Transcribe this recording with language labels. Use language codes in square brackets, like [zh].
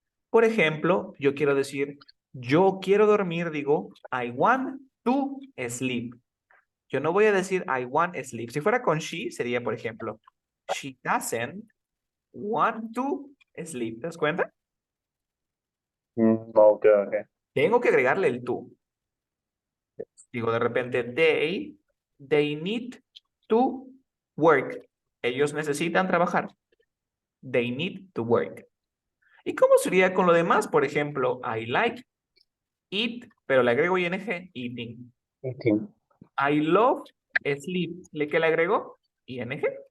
[es] Por ejemplo, yo quiero decir, yo quiero dormir, digo, [en] I want to sleep. [es] Yo no voy a decir [en] I want sleep. [es] Si fuera con she, sería, por ejemplo, [en] she doesn't want to sleep. [es] ¿Te das cuenta? Ok, ok. Tengo que agregarle el to. Digo, de repente, [en] they need to work. [es] Ellos necesitan trabajar. [en] They need to work. [es] ¿Y cómo sería con lo demás? Por ejemplo, [en] I like eat, [es] pero le agrego ing, eating. [en] Eating. I love sleep. [es] ¿Qué le agrego? [en] ing.